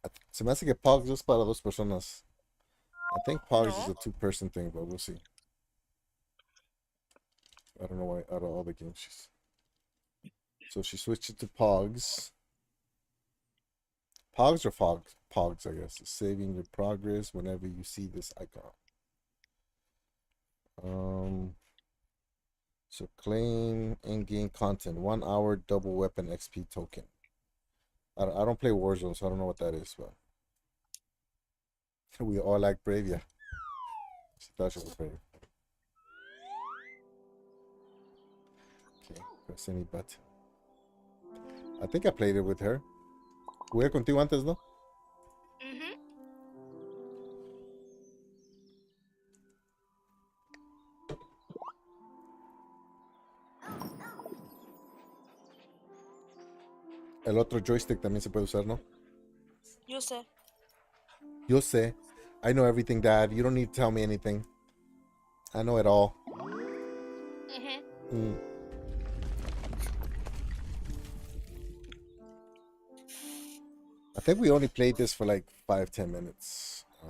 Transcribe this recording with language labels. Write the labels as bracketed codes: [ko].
[es] Se me hace que Pogs es para dos personas. [en] I think Pogs is No. a two-person thing, but we'll see. I don't know why out of all the games she's. So she switched it to Pogs. Pogs or Fogs? Pogs, I guess. Saving your progress whenever you see this icon. So claim in-game content. 1 hour double weapon XP token. I don't play Warzone, so I don't know what that is, but we all like Brave, yeah. She thought she was Brave. Okay, press any button. I think I played it with her. [es] Jugué contigo antes, ¿no? Mhm. El otro joystick también se puede usar, ¿no? Yo sé. Yo sé. [en] I know everything, Dad. You don't need to tell me anything. I know it all. Mhm. I think we only played this for like 5-10 minutes.